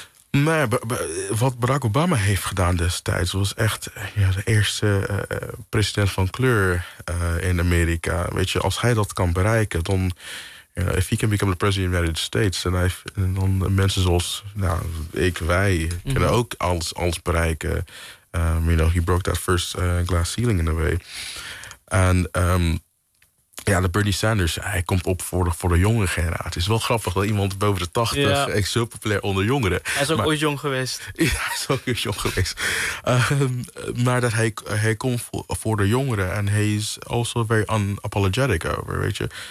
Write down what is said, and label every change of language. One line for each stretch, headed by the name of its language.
Dutch: Nee, wat Barack Obama heeft gedaan destijds was echt de eerste president van kleur in Amerika. Weet je, als hij dat kan bereiken, dan
English: if he can become the president of the United States,
Dutch: en dan mensen zoals wij kunnen ook alles bereiken.
English: He broke that first glass ceiling in a way.
Dutch: En de Bernie Sanders, hij komt op voor de jongere generatie. Het is wel grappig dat iemand boven de 80 echt zo populair onder jongeren. Hij is ook ooit jong geweest. Ja, hij is ook ooit jong geweest. Maar dat hij komt voor de jongeren en hij is
English: also very unapologetic
Dutch: over, weet je.